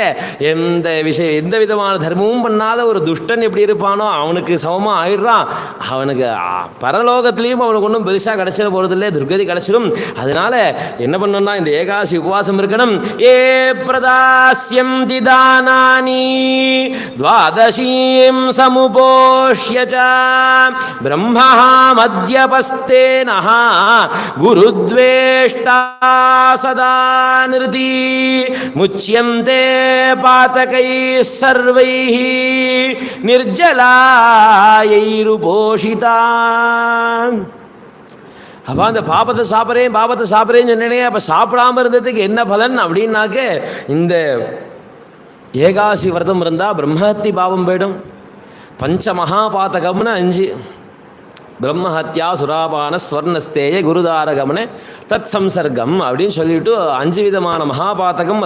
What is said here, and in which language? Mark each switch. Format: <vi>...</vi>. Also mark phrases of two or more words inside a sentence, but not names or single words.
<ta>எந்த விதமான தர்மமும் பண்ணாத ஒரு துஷ்டன் எப்படி இருப்பானோ அவனுக்கு சமமாக ஆயிடுறான். அவனுக்கு பரலோகத்திலையும் அவனுக்கு ஒன்றும் பெருசாக கிடச்சிட போகிறதில்லை, துர்கதி கிடச்சிடும். அதனால என்ன பண்ணணும்னா இந்த ஏகாதசி உபவாசம் இருக்கணும்.</ta> <sa>ये प्रदास्यन्ति दानानि द्वादशीं समुपोष्य च ब्रह्मा मध्यपस्तेनः गुरुद्वेष्टा सदा निर्ति मुच्यन्ते पातकैः सर्वैः निर्जलायैरुपोषिता.</sa> <ta>அப்போ அந்த பாபத்தை சாப்பிட்றேன்னு சொன்னேனே, அப்போ சாப்பிடாமல் இருந்ததுக்கு என்ன பலன் அப்படின்னாக்க, இந்த ஏகாசி விரதம் இருந்தால் பிரம்மஹத்தி பாவம் போயிடும். பஞ்ச மகாபாதகம்னு 5:</ta> <sa>ब्रह्महत्या, सुरापान, स्वर्णस्तेय,</sa> <ta>குருதாரகம்னு</ta> <sa>तत् संसर्गम्</sa> <ta>அப்படின்னு சொல்லிவிட்டு 5 விதமான மகாபாதகம்.</ta>